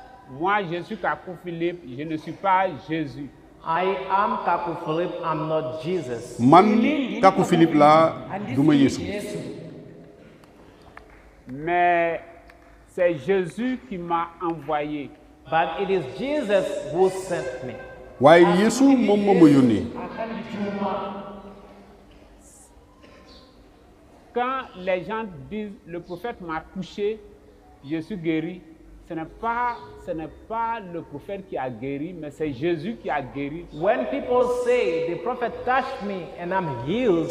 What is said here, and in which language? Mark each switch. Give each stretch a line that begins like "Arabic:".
French: Moi, je suis Kakou Philippe, je ne suis pas Jésus.
English: I am Kakou Philippe, I'm not Jesus.
Wolof: man Kakou Philippe laa duma Yesu.
French: Mais c'est Jésus qui m'a envoyé.
English: But it is Jesus who sent me.
Wolof: waaye Yesu moom moo ma yónnee.
French: Quand les gens disent le prophète m'a touché, je suis guéri, ce n'est pas le prophète qui a guéri, mais c'est Jésus qui a guéri.
English: When people say the prophet touched me and I'm healed,